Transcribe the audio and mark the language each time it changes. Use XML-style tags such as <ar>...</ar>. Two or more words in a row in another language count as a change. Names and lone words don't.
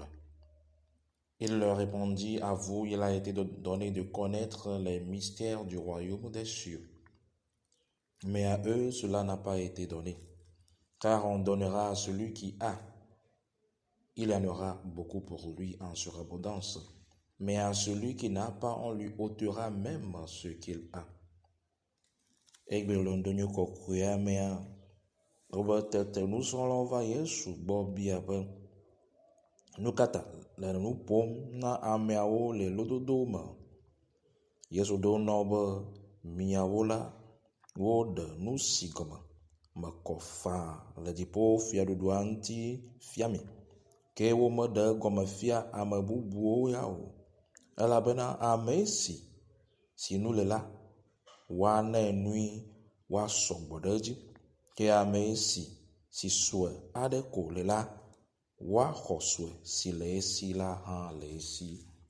<fr>Il leur répondit « À vous, il a été donné de connaître les mystères du royaume des cieux. Mais à eux, cela n'a pas été donné, car on donnera à celui qui a. Il y en aura beaucoup pour lui en surabondance. Mais à celui qui n'a pas, on lui ôtera même ce qu'il a.</fr> <ee>» Egbelondo kokuya mea obetete nusrɔ̃lɔ̃ Yesu gbɔ bia be nu ka ta le nu ƒom na ameawo le lododo me. Yesu ɖo nɔ be miawo la, woɖe nu si gɔme mekɔ faa le dziƒo fiaɖuɖua ŋuti fia mi, ke womeɖe egɔme fia ame bubuwo ya o, elabena ame si nu le la, woanae nui woasɔ gbɔ ɖe edzi, ke ame si sue aɖe ko le la, woaxɔ sue si le esi la hã le esi.</ee>